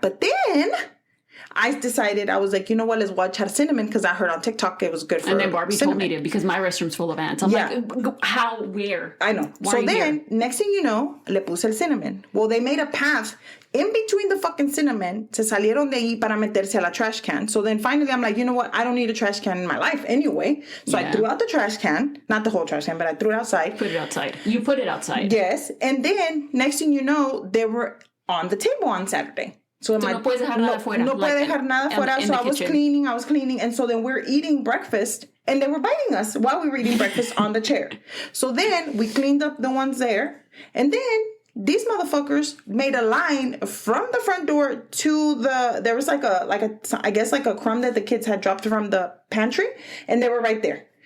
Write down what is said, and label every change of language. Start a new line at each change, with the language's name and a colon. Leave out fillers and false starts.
English: But then I decided, I was like, you know what, let's watch out cinnamon because I heard on TikTok it was good for cinnamon. And then Barbie cinnamon. told me to because my restroom's full of ants. I'm like, how, where? I know. Why so then, next thing you know,
Spanish: le puse el
English: cinnamon. Well, they made a path in between the fucking cinnamon.
Spanish: Se salieron de ahí para meterse a la
English: trash can. So then finally I'm like, you know what, I don't need a trash can in my life anyway. So I threw out the trash can. Not the whole trash can, but I threw it outside. Put it outside. You put it outside. Yes. And then, next thing you know, they were on the table on Saturday. So
Spanish: no puedes dejar nada afuera. No puedes dejar nada afuera.
English: So I was cleaning. And so then we're eating breakfast. And they were biting us while we were eating breakfast on the chair. So then we cleaned up the ones there. And then these motherfuckers made a line from the front door to there was like a crumb that the kids had dropped from the pantry. And they were right there.